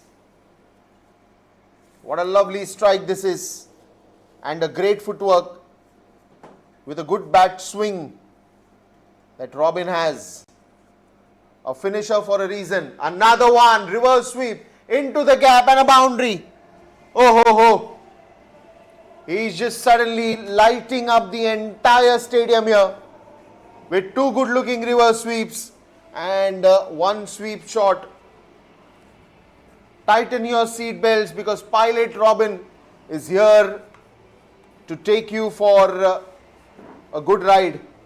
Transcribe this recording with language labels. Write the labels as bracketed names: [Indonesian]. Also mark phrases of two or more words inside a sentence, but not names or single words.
[English] What a lovely strike this is. And a great footwork with a good bat swing that Robin has. A finisher for a reason. Another one, reverse sweep into the gap and a boundary. Oh ho ho. He's just suddenly lighting up the entire stadium here with 2 good looking reverse sweeps and 1 sweep shot. Tighten your seat belts, because Pilot Robin is here to take you for a good ride.